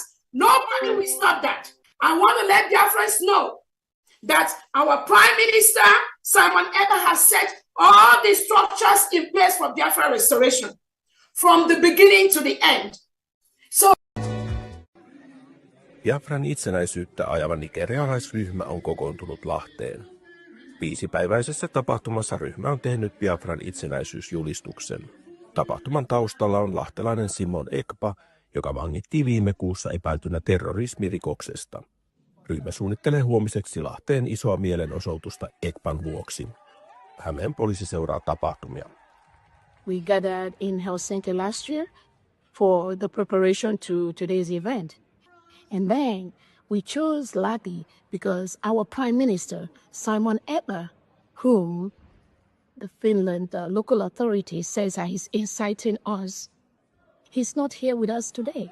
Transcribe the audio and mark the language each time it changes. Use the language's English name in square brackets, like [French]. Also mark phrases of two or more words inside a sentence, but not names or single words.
[English] Nobody will stop that. I want to let Biafrans know that our Prime Minister Simon Ekpa has set all the structures in place for Biafra restoration from the beginning to the end. So [Finnish] Biafran itsenäisyyttä ajava nigerialaisryhmä on kokoontunut Lahteen. 5-päiväisessä tapahtumassa ryhmä on tehnyt Biafran itsenäisyysjulistuksen. Tapahtuman taustalla on lahtelainen Simon Ekpa, joka vangittiin viime kuussa epäiltynä terrorismirikoksesta. Ryhmä suunnittelee huomiseksi Lahteen isoa mielenosoitusta EKPAn vuoksi. Hämeen poliisi seuraa tapahtumia. [English] We gathered in Helsinki last year for the preparation to today's event. And then we chose Lahti because our Prime Minister, Simon Ekpa, whom the Finland local authority says he's inciting us, he's not here with us today.